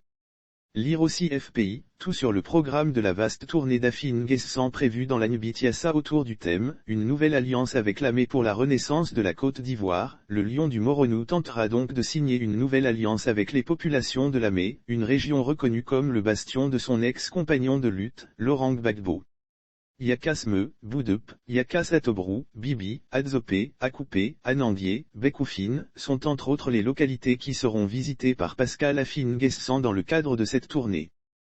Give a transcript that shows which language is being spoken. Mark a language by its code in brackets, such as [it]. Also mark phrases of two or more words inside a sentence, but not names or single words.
[fr] Lire aussi FPI, tout sur le programme de la vaste tournée d'Afine-Guessant prévue dans l'Anyubitiassa autour du thème « Une nouvelle alliance avec Lamé pour la renaissance de la Côte d'Ivoire ». Le Lion du Moronou tentera donc de signer une nouvelle alliance avec les populations de Lamé, une région reconnue comme le bastion de son ex-compagnon de lutte, Laurent Gbagbo. Yakasme, Boudep, Yakas Atobrou, Bibi, Adzopé, Akoupé, Anandié, Bekoufine, sont entre autres les localités qui seront visitées par Pascal Afine-Guessant dans le cadre de cette tournée.